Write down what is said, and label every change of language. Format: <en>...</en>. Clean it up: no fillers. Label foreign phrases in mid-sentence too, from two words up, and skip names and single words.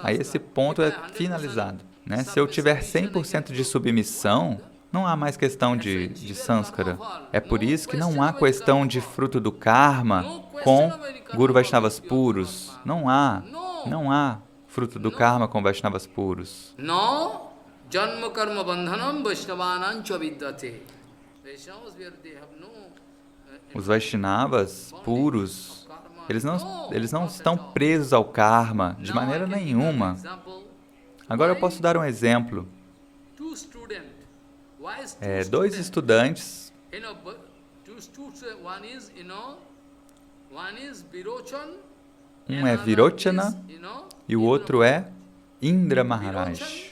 <pt>Aí esse ponto é finalizado, né? Se eu tiver 100% de submissão, não há mais questão de sanskara. É por isso que não há questão de fruto do karma com Guru Vaishnavas puros. Não há fruto do karma com Vaishnavas puros.</pt> <sa>No janma karma bandhanam Vaishnavanam chavidyate.</sa> <pt>Os Vaishnavas puros, eles não estão presos ao karma de maneira nenhuma. Agora eu posso dar um exemplo. Dois estudantes, um é Virochana e o outro é Indra Maharaj.</pt>